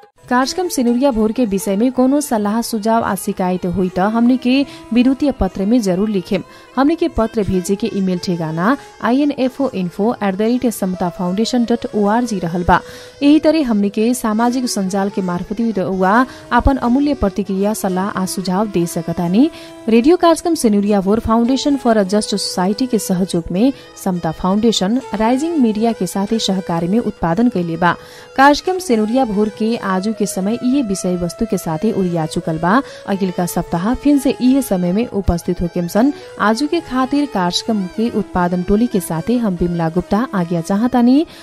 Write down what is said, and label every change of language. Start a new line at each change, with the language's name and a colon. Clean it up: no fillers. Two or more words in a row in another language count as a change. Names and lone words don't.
Bhojpuri: कार्यक्रम सिनुरिया भोर के विषय में कोनो सलाह सुझाव आ शिकायत हुई त हमने के विद्युतीय पत्र में जरूर लिखेम। हमने के पत्र भेजे के ईमेल ठेगाना info@samatafoundation.org रहल बा। यही तरह हमने के सामाजिक संजाल के मार्फत वा अपन अमूल्य प्रतिक्रिया सलाह आ सुझाव दे सकतानी। रेडियो कार्यक्रम सिनुरिया भोर फाउंडेशन फॉर अ जस्ट सोसाइटी के सहयोग में समता फाउंडेशन राइजिंग मीडिया के साथ सहकारी में उत्पादन कैले बा। कार्यक्रम सिनुरिया भोर के आजू के समय ये विषय वस्तु के साथ उड़िया चुकल बा। अगिलका सप्ताह फिर से यह समय में उपस्थित होकेम सन। आजू के खातिर कार्यक्रम के उत्पादन टोली के साथ हम बिमला गुप्ता आज्ञा चाहतानी।